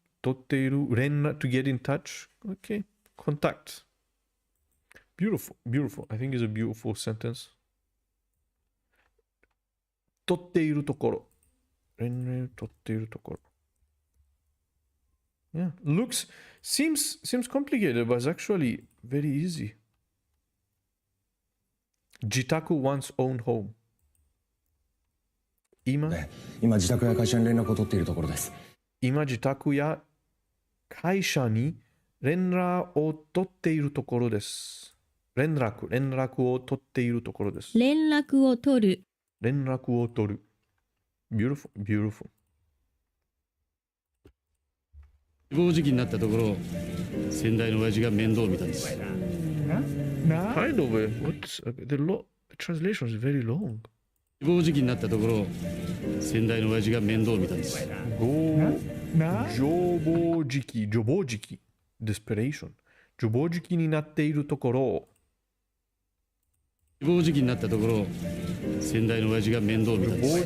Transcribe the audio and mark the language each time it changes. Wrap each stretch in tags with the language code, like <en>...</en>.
<en>連絡 to get in touch. Okay. Contact. Beautiful. I think it's a beautiful sentence.</en> <ja>取っているところ。連絡取っているところ。</ja> <en>Yeah, seems complicated, but it's actually very easy. Jitaku one's own home.</en> <ja>今自宅や会社に連絡を取っているところです。今自宅や会社に連絡を取っているところです。連絡を取っているところです。連絡を取る</ja> <en>Beautiful.</en> <ja>自暴自棄になったところ先代の親父が面倒を見たんです。</ja> <en>Kind of the translation is very long.</en> <ja>自暴自棄になったところ先代の親父が面倒を見たんです。ジョボジキ desperation ジョボジキになっているところ自暴自棄になったところ先代の親父が面倒を見たんです。</ja>